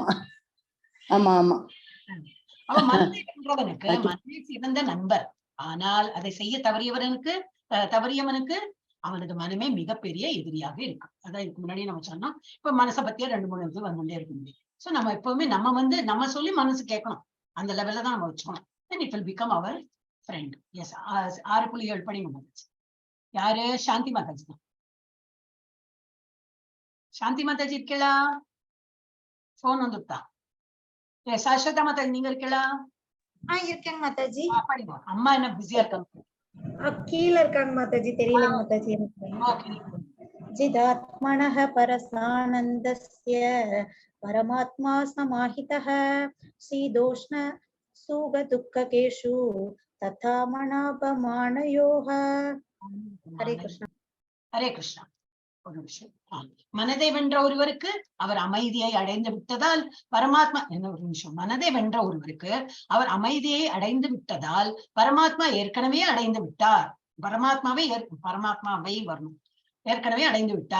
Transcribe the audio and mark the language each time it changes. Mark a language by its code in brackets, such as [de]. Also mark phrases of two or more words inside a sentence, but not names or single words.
[ta] அவ மனதை வென்றவனுக்கு மனதை சிறந்த நண்பர், ஆனால் அதை செய்ய தவறியவனுக்கு அவனது மனமே மிகப்பெரிய எதிரியாக இருக்கு. அதான் இதுக்கு முன்னாடி நம்ம சொன்னோம். இப்ப மனசை பத்தியே 2-3 இது வந்துட்டே இருக்க முடியும். சோ நம்ம எப்பவுமே நம்ம சொல்லி மனசு கேட்கணும், அந்த லெவல்ல தான் நம்ம வச்சுக்கணும். [en] then it will become our friend. [ta] yes 6.7 படிங்க மாதாஜி. யாரு? சாந்தி மாதாஜி தான். சாந்தி மாதாஜி இருக்கலா? போன் வந்துட்டா. சாஸ்வதா மாதாஜி நீங்க இருக்கலா? இருக்கேங்க மாதாஜி. படிங்க. அம்மா என்ன பிஸியா இருக்காங்க? கீழ இருக்காங்க மாதாஜி, தெரியல மாதாஜி எனக்கு. [sa] ஜிதாத்மனஹ பரசானந்தஸ்ய பரமாத்மா சமாஹிதஹ சீதோஷ்ண सुख दुःखकेषु तथा मनापमानयोः. [hi] हरे कृष्ण. [ta] ஹரே கிருஷ்ணா. ஒரு நிமிஷம். மனதை வென்ற ஒருவருக்கு அவர் அமைதியை அடைந்து விட்டதால் பரமாத்மா என்ன ஒரு நிமிஷம். மனதை வென்ற ஒருவருக்கு அவர் அமைதியை அடைந்து விட்டதால் பரமாத்மா ஏற்கனவே அடைந்து விட்டார். பரமாத்மாவை வரணும். ஏற்கனவே அடைந்து விட்டார்.